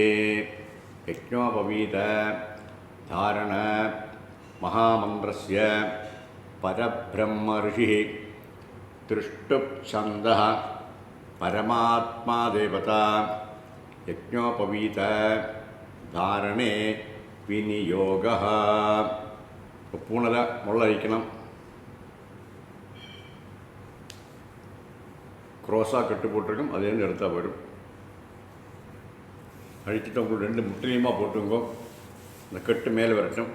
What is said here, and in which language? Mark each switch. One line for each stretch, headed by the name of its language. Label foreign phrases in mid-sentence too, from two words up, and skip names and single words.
Sanskrit: यज्ञोपवीत धारण महामन्त्रस्य परब्रह्म ऋषिः दृष्टुप्छन्दः परमात्मा देवता. यज्ञोपवीत धारणे विनियोगः.
Tamil: பூனலை முள்ள அழிக்கணும். க்ரோஸாக கட்டு போட்டிருக்கும், அதுலேருந்து எடுத்தால் போயிடும். அழிச்சிட்டு உங்களுக்கு 2 முற்றிலுமாக போட்டுங்கோ. இந்த கட்டு மேலே வரட்டும்.